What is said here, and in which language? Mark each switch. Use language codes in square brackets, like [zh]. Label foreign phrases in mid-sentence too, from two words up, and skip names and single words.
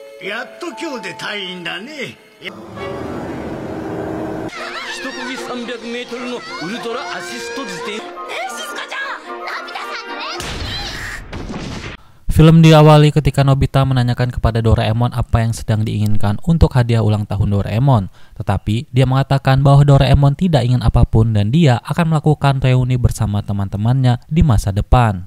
[ja] やっと今日で退院だね。一漕ぎ300メートルのウルトラアシスト自転。 [id] Film diawali ketika Nobita menanyakan kepada Doraemon apa yang sedang diinginkan untuk hadiah ulang tahun Doraemon. Tetapi dia mengatakan bahwa Doraemon tidak ingin apapun dan dia akan melakukan reuni bersama teman-temannya di masa depan.